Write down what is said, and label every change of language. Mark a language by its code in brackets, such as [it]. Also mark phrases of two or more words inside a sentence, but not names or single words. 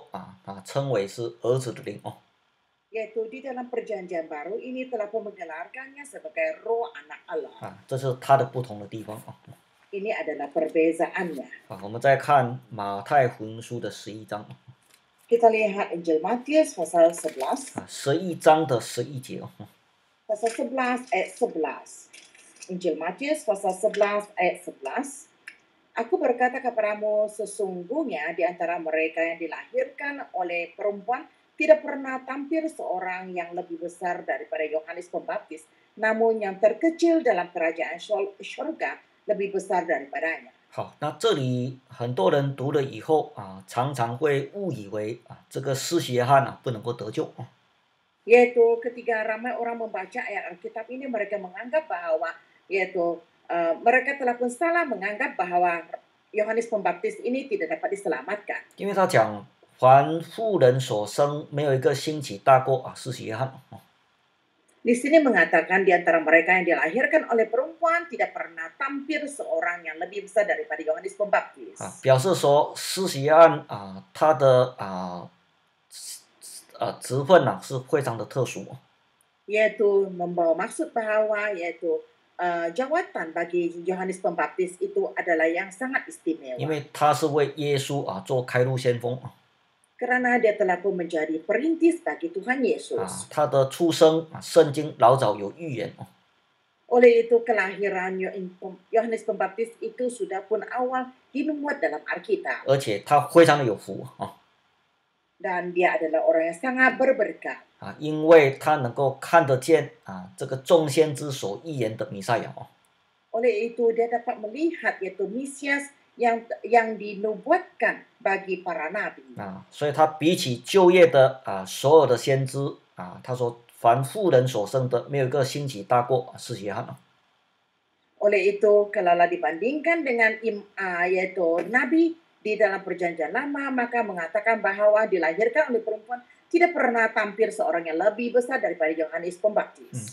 [zh] 新约的工作称为是儿子的灵 [ms] Yaitu di dalam perjanjian baru ini telah pun menggelarkannya sebagai roh anak Allah. [zh] 这是它的不同的地方啊。 [ms] Ini adalah perbezaannya. [zh] 我们再看马太福音书的11章 [ms] Kita lihat Injil Matius pasal 11, [zh] 11 章的11节 [ms] pasal 11 ayat 11. Injil Matius pasal 11 ayat 11. Aku berkata kepadamu, sesungguhnya di antara mereka yang dilahirkan oleh perempuan tidak pernah tampil seorang yang lebih besar daripada Yohanes Pembaptis, namun yang terkecil dalam kerajaan surga lebih besar daripadanya. [zh] 好，那这里很多人读了以后常常会误以为这个施洗约翰不能够得救 [ms] Yaitu ketika ramai orang membaca ayat Alkitab ini, mereka menganggap bahwa mereka telah pun salah menganggap bahwa Yohanes Pembaptis ini tidak dapat diselamatkan. [zh] 因为他讲凡妇人所生，没有一个兴起大过施洗约翰 [ms] Di sini mengatakan di antara mereka yang dilahirkan oleh perempuan tidak pernah tampil seorang yang lebih besar daripada Yohanes Pembaptis. [zh] 表示说施洗约翰他的职分是非常的特殊 [ms] Yaitu membawa maksud bahwa jawatan bagi Yohanes Pembaptis itu adalah yang sangat [zh] 因 [ms] istimewa. [zh] 为他是为耶稣做开路先锋 [ms] Karena dia telah pun menjadi perintis bagi Tuhan Yesus. [zh] 他的出生圣经老早有预言 [ms] Oleh itu kelahiran Yohanes Pembaptis itu sudah pun awal dimuat dalam Alkitab. [zh] 而且他非常的有福 [ms] Dan dia adalah orang yang sangat berberkat. [zh] 因为他能够看得见这个众先知所预言的弥赛亚 [ms] Oleh itu dia dapat melihat yaitu Mesias yang dinubuatkan bagi para nabi. [zh] 所以他比起旧约的所有的先知他说凡妇人所生的，没有一个兴起大过施洗约翰 [ms] Oleh itu kalaulah dibandingkan dengan yaitu nabi di dalam perjanjian lama, maka mengatakan bahwa dilahirkan oleh perempuan tidak pernah tampil seorang yang lebih besar daripada Yohanes Pembaptis.